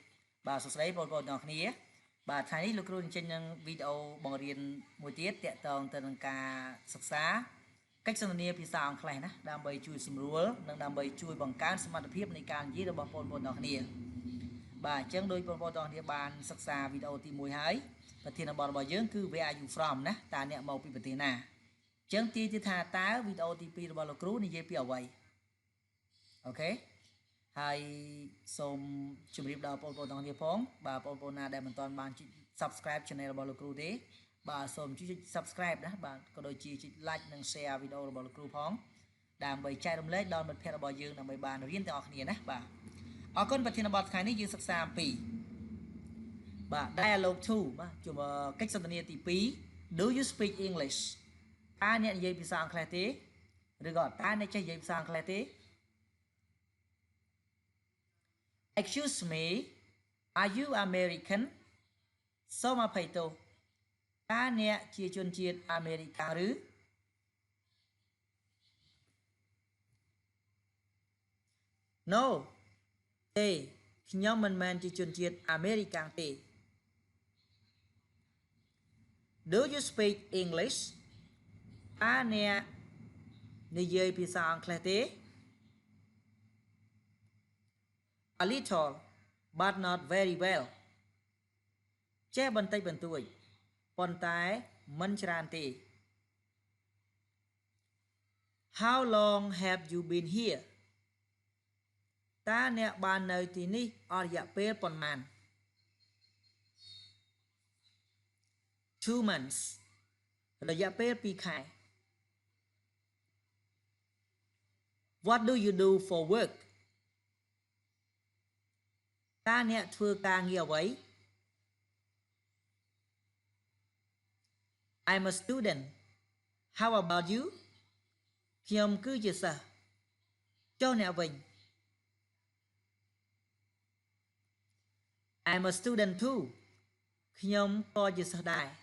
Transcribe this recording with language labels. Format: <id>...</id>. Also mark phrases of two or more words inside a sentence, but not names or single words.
<km>បាទសួស្តីបងប្អូនទាំងគ្នាបាទថ្ងៃនេះលោកគ្រូនឹងចេញនឹងវីដេអូបង្រៀនមួយទៀតទាក់ទងទៅនឹងការសិក្សាកិច្ចសន្ទនាភាសាអង់គ្លេសណាដើម្បីជួយសម្រួលនិងដើម្បីជួយបង្កើនសមត្ថភាពនៃការនិ យាយរបស់បងប្អូនទាំងគ្នាបាទអញ្ចឹងដោយបងប្អូនទាំងគ្នាបានសិក្សាវីដេអូទី1ហើយប្រធានបទរបស់យើងគឺ</km> <en>Where are you from</en> <km>ណាតើអ្នកមកពីប្រទេសណាអញ្ចឹងទីទៀតថាតើវីដេអូទី2របស់លោកគ្រូ និយាយពីអ្វីអូខេហើយសូមជម្រាបដល់បងប្អូនទាំងគ្នាផងបាទបងប្អូនណាដែលមិនទាន់បានចុច</km> <en>Subscribe Channel</en> <km>របស់លោកគ្រូទេបាទសូមចុច Subscribe ណាបាទក៏ដូចជាចុច Like និង Share វីដេអូរបស់លោកគ្រូផងដើម្បីចែករំលែកដល់មិត្តភ័ក្តិរបស់យើងដើម្បីបានរៀនទាំងអស់គ្នាណាបាទអរគុណប្រធានបទថ្ងៃនេះយើងសិក្សាអំពីបាទ Dialogue 2បាទជួបកិច្ចសន្ទនាទី2</km> <en>Do you speak English</en> <km>តើអ្នកនិយាយភាសាអង់គ្លេសទេឬក៏តើអ្នកចេះនិយាយភាសាអង់គ្លេសទេ</km> <en>Excuse me are you American</en> <km>សូមអភ័យទោសតើអ្នកជាជនជាតិអាមេរិកឬ No ទេខ្ញុំមិនមែនជាជនជាតិអាមេរិកទេ</km> <en>Do you speak English</en> <km>តើអ្នកនិយាយភាសាអង់គ្លេសទេ</km> <en>a little but not very well</en> <km>ចេះបន្តិចបន្តួចប៉ុន្តែមិនច្រើនទេ</km> <en>How long have you been here</en> <km>តើអ្នកបាននៅទីនេះអស់រយៈពេលប៉ុន្មាន</km> <en>2 months</en> <km>រយៈពេល2ខែ</km> <en>What do you do for work</en> <km>តើអ្នកធ្វើការងារអ្វី</km> <en>I'm a student How about you</en> <km>ខ្ញុំគឺជាសិស្សចុះអ្នកវិញ</km> <en>I'm a student too</en> <km>ខ្ញុំក៏ជាសិស្សដែរ</km>